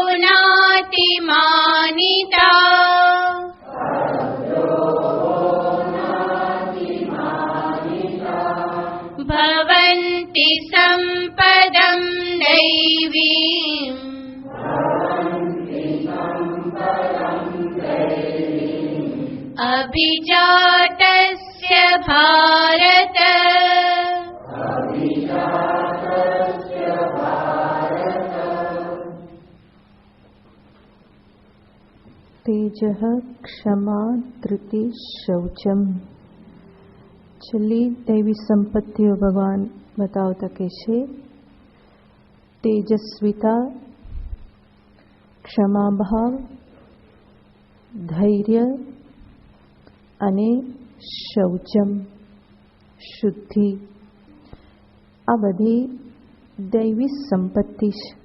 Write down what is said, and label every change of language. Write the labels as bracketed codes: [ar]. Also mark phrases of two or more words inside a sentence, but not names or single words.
[sa] नातिमानिता भवन्ति सम्पदं दैवीम् अभिजातस्य भारत तेजः क्षमा धृति शौचम। [gu] છેલ્લી દૈવી સંપત્તિઓ ભગવાન બતાવતા કે છે તેજસ્વીતા, ક્ષમાભાવ, ધૈર્ય અને શૌચમ, શુદ્ધિ, આ બધી દૈવી સંપત્તિ છે.